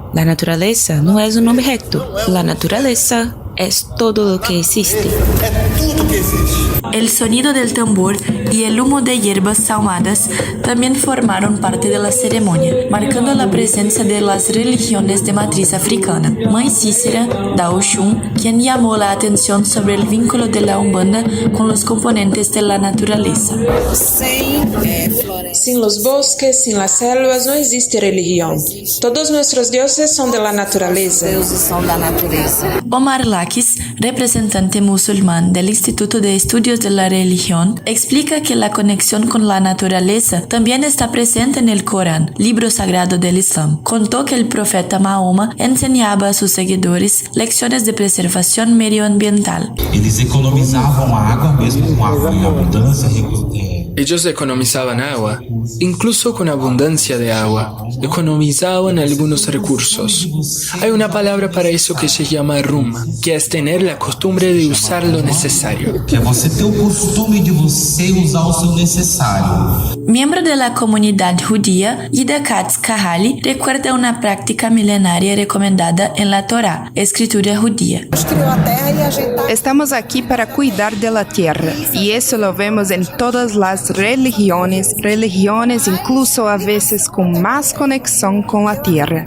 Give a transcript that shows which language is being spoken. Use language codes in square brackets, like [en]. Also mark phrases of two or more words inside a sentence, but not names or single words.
[es] La naturaleza no es un objeto. La naturaleza es todo lo que existe. El sonido del tambor y el humo de hierbas sahumadas también formaron parte de la ceremonia, marcando la presencia de las religiones de matriz africana. Mãe Cícera, da Oxum, quien llamó la atención sobre el vínculo de la Umbanda con los componentes de la naturaleza. Sin los bosques, sin las selvas, no existe religión. Todos nuestros dioses son de la naturaleza. Omar Lakis, representante musulmán del Instituto de Estudios de la Religión, explica que la conexión con la naturaleza también está presente en el Corán, libro sagrado del Islam. Contó que el profeta Mahoma enseñaba a sus seguidores lecciones de preservación medioambiental. [pt] Eles economizavam água mesmo com água em abundância. [es] Ellos economizaban agua, incluso con abundancia de agua. Economizaban algunos recursos. Hay una palabra para eso que se llama ruma, que es tener la costumbre de usar lo necesario. [pt] Que é você ter o costume de você usar o seu necessário. [es] Miembro de la comunidad judía, Ida Katz Kahali recuerda una práctica milenaria recomendada en la Torá, escritura judía. Estamos aquí para cuidar de la tierra, y eso lo vemos en todas las religiones incluso a veces con más conexión con la tierra.